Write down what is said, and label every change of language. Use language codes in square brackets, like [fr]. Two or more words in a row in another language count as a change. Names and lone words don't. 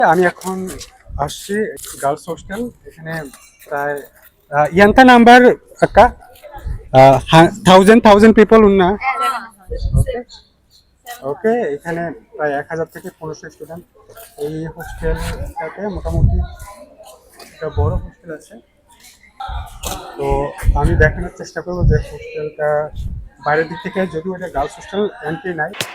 [bn] আমি এখন আসছি গার্লস হোস্টেল। এখানে প্রায় [te] ఎంత నంబర్ అక్క 1000 పీపుల్ ఉన్నా। [en] okay okay, [bn] এখানে প্রায় 1000 থেকে 1500 স্টুডেন্ট এই হোস্টেলটাতে। মোটামুটি একটা বড় হোস্টেল আছে। তো আমি দেখানোর চেষ্টা করবো যে হোস্টেলটা বাইরের দিক থেকে, যদিও এটা গার্লস হোস্টেল, এন্ট্রি নাই।